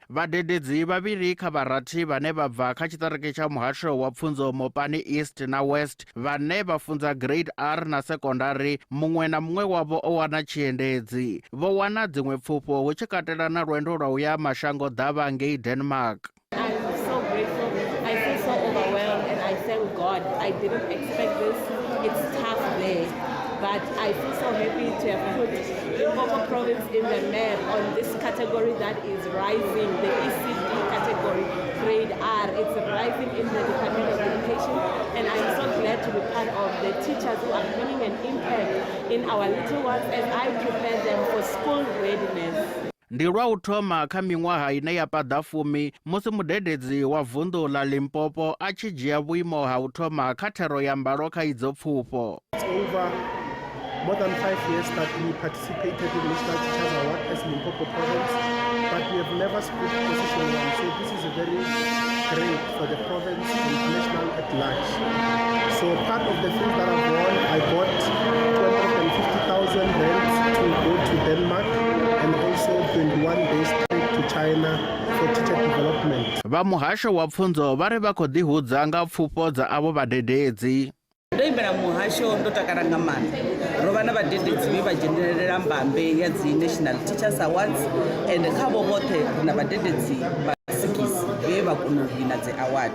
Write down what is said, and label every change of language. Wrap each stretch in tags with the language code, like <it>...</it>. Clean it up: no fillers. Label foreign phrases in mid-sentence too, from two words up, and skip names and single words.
<ve>Vhadededzi vhavhili kha vharathi vhane vha bva kha tshiṱiriki tsha muhasho wa pfunzo Mopani East na West vhane vha funza grade R na secondary, muṅwe na muṅwe wavho o wana tshiendedzi. Vho wana dziṅwe pfufho hu tshi katela na lwendo lwa u ya mashango ḓavha ngei Denmark.</ve> <en>I feel so overwhelmed and I thank God. I didn't expect this. It's tough there. But I feel so happy to have put Limpopo province in the map on this category that is rising, the ECD category, grade R. It's rising in the Department of Education, and I'm so glad to be part of the teachers who are making an impact in our little ones as I prepare them for school readiness.</en> <ve>Ndi lwa u thoma kha miṅwaha ine ya paḓa 10 musi mudededzi wa vunḓu ḽa Limpopo a tshi dzhia vhuimo ha u thoma kha thero ya mbalo kha idzo pfufho.</ve> <en>It's over more than 5 years that we participated in the National Teachers Award as Limpopo province, but we have never split position one, so this is a very great for the province and national at large. So part of the things that I've won, I got 250,000 rands to go to Denmark and also 21 days trip to China for teacher development.</en> <ve>Vha muhasho wa pfunzo vha ri vha khou ḓihudza nga pfufho dza avho vhadededzi. Ndo imbela muhasho ndo takala nga maanḓa. Ro vha na vhadededzi vhe vha dzhenelela mbambe ya dzi National Teachers Awards and kha vho vhoṱhe ri na vhadededzi vha 6 vhe vha kona u wina dzi award.</ve>